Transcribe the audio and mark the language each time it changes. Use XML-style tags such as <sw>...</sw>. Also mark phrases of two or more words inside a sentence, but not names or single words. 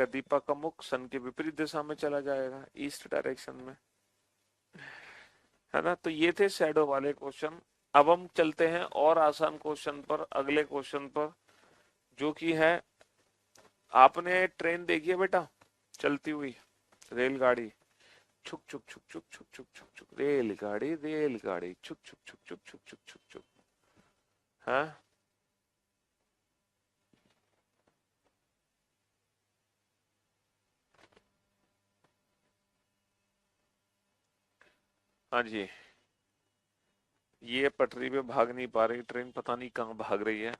<hi>दीपक का मुख सन के विपरीत दिशा में चला जाएगा,</hi> <en>East direction</en> <hi>में, है ना। तो ये थे शैडो वाले क्वेश्चन। अब हम चलते हैं और आसान क्वेश्चन पर, अगले क्वेश्चन पर, जो कि है, आपने ट्रेन देखी है बेटा चलती हुई, रेलगाड़ी, छुक छुक छुक छुक छुक छुक छुक छुक, रेलगाड़ी रेलगाड़ी छुक छुक छुक छुक छुक छुक छुक छुक, हाँ। हाँ जी, ये पटरी पे भाग नहीं पा रही ट्रेन, पता नहीं कहाँ भाग रही है।</hi>